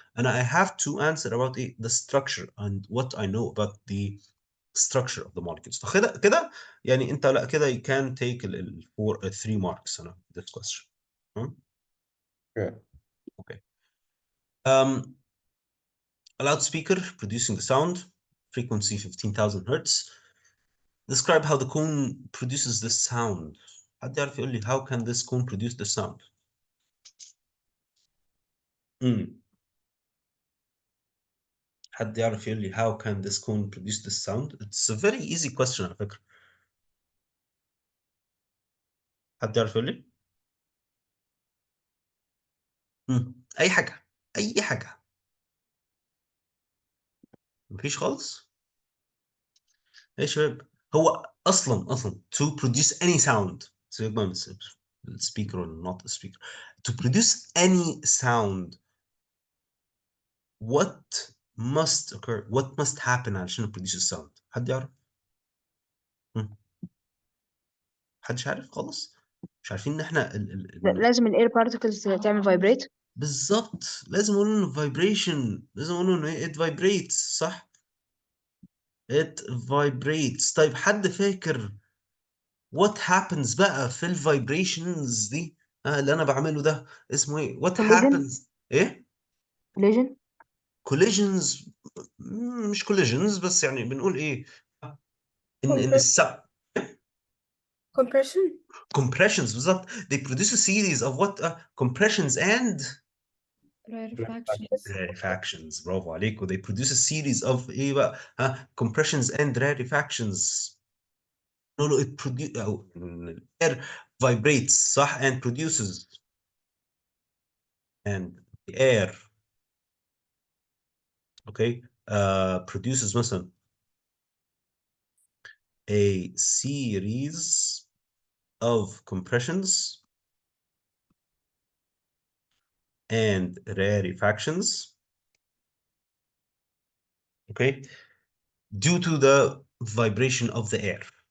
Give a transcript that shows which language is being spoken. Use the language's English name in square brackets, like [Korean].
[English] انا I have to answer about ايه the structure and what I know about the structure of the molecules. [Arabic] كده كده يعني انت لا كده you can take ال 3 marks انا this question. [English] Okay. Okay. A loudspeaker producing the sound, frequency 15,000 hertz. Describe how the cone produces this sound. حد يعرف يقول لي how can this cone produce the sound؟ حد يعرف يقول لي how can this cone produce this sound؟ It's a very easy question [Arabic] على فكرة. حد يعرف يقول لي؟ أي حاجة. أي حاجة. مفيش خالص. يا شباب هو اصلا to produce any sound. [English] سيبك بقى من speaker or not a speaker. To produce any sound [Arabic] what what must happen علشان produce الساوند؟ حد يعرف؟ محدش عارف خالص؟ مش عارفين ان احنا لازم الاير بارتكلز تعمل فايبريت. بالظبط، لازم اقول انه فايبريشن، لازم اقول انه ايه [English] it vibrates، [Arabic] صح؟ it vibrates. طيب حد فاكر what happens بقى في الفايبريشنز دي اللي انا بعمله ده اسمه ايه؟ what [English] collision. happens ايه؟ collision. collisions. [Arabic] مش collisions بس يعني بنقول ايه؟ ان [English] Compre- compression. compressions بالظبط. they produce a series of what compressions and Rarefactions. [Arabic] rarefactions. برافو عليكم. [English] they produce a series of ايه بقى؟ compressions and rarefactions. no no it produce أو air vibrates صح and produces and the air okay produces مثلا a series of compressions and rarefactions okay due to the vibration of the air.